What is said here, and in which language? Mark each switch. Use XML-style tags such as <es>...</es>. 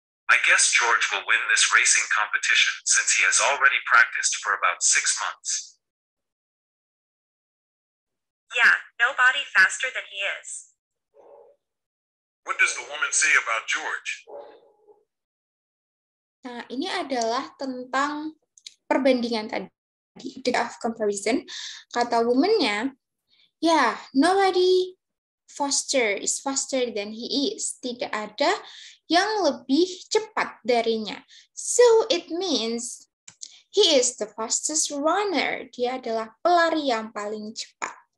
<en>I guess George will win this racing competition since he has already practiced for about 6 months. Yeah, nobody faster than he is. What does the woman say about George?</en> <id>Nah, ini adalah tentang perbandingan tadi.</id> <en>The of comparison.</en> <id>Kata woman-nya,</id> <en>yeah, nobody is faster than he is.</en> <id>Tidak ada yang lebih cepat darinya.</id> <en>So it means he is the fastest runner.</en> <id>Dia adalah pelari yang paling cepat.</id>